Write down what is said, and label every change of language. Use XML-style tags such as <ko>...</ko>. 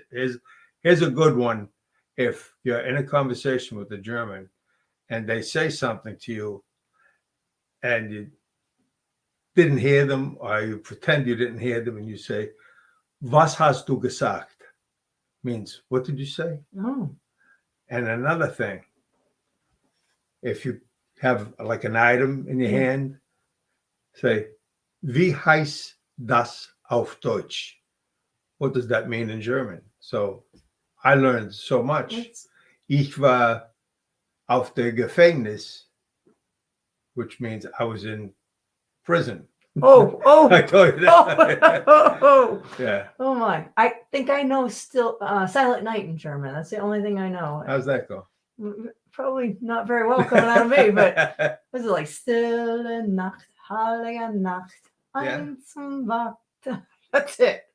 <en>Here's a good one. If you're in a conversation with a German and they say something to you and you didn't hear them, or you pretend you didn't hear them, and you say,</en> <de>"Was hast du gesagt?"</de> <en>means, what did you say? Oh. And another thing, if you have like an item in your hand, say,</en> <de>"Wie heißt das auf Deutsch?"</de> <en>What does that mean in German? So I learned so much.</en> <de>Ich war auf der Gefängnis,</de> <en>which means I was in prison. Oh. I told you that. Oh. Yeah. Oh my. I think I know still Silent Night in German. That's the only thing I know. How's that go? Probably not very well coming out of me, but was it like</en> <de>Stille Nacht, Heilige Nacht, einsam wacht.</de> <en>That's it.</en>